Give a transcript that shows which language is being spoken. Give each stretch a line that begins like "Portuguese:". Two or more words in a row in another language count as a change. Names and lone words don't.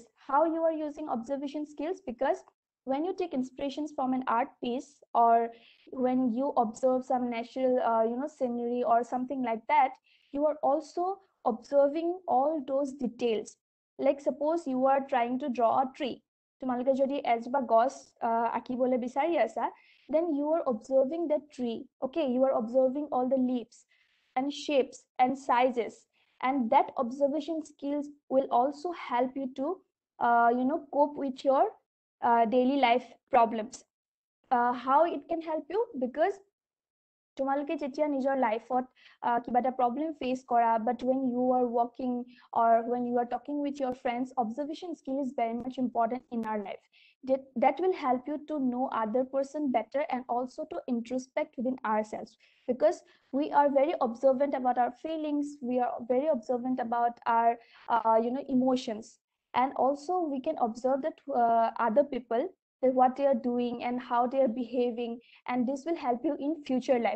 English: How you are using observation skills? Because when you take inspirations from an art piece, or when you observe some natural scenery or something like that, you are also observing all those details. Like suppose you are trying to draw a tree,
Assamese: তোমালোকে যদি এজোপা গছ আঁকিবলৈ বিচাৰি আছা,
English: then you are observing that tree. Okay, you are observing all the leaves and shapes and sizes, and that observation skills will also help you to cope with your daily life problems. How it can help you? Because
Assamese: তোমালোকে যেতিয়া নিজৰ লাইফত কিবা এটা
English: problem face
Assamese: কৰা,
English: but when you are walking or when you are talking with your friends, observation skill is very much important in our life. That will help you to know other person better and also to introspect within ourselves, because we are very observant about our feelings, we are very observant about our emotions, and also we can observe that other people, that what they are doing and how they are behaving, and this will help you in future life.